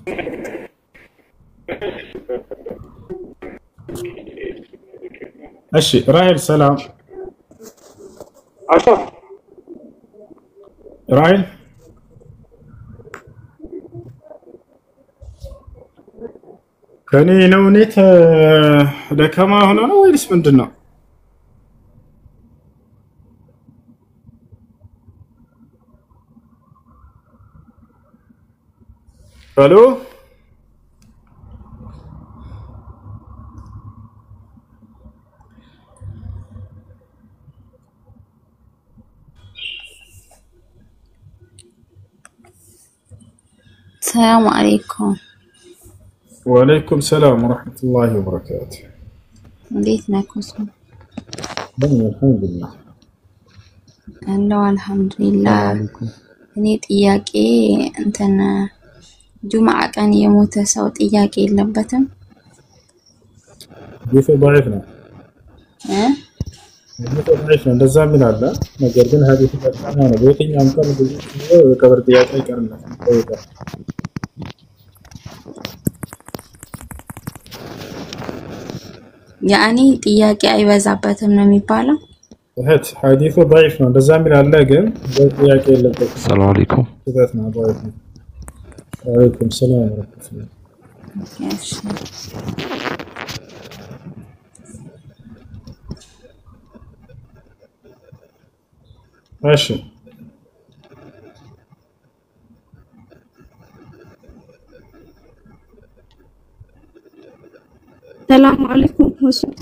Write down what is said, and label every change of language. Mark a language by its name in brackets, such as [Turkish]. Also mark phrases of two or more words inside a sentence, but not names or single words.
[Amharic] እሺ ራሄል ሰላም። አሸር ራሄል ከኔ ነው ኔት ደካማ ሆኖ ነው ወይስ ምንድነው? ሄሎ [Arabic] السلام عليكم. وعليكم السلام ورحمة الله وبركاته. [Amharic] እንዴት ነህ ኩሱ? [Arabic] الحمد لله. [Amharic] አልሐምዱሊላህ። እኔ ጥያቄ እንትን ጁምዓ ቀን የሞተ ሰው ጥያቄ የለበትም? ዲፍ ضعيف ነው ዲፍ እንደዛ ምን አለ። ነገር ግን ሐዲስ በጣም ነው በየትኛውም ቀን ብዙ የቀብር ጥያቄ ይቀርናል። ያኔ ጥያቄ አይበዛበትም ነው የሚባለው? እህት ሐዲሱ ضعيف ነው እንደዛ ምን አለ። ግን ጥያቄ የለበትም። [Arabic] سلام عليكم። [Amharic] ስለዚህ ነው ضعيف ነው። [Arabic] وعليكم السلام ورحمة الله. [Amharic] እሺ እሺ [Arabic] سلام عليكم ሁሱ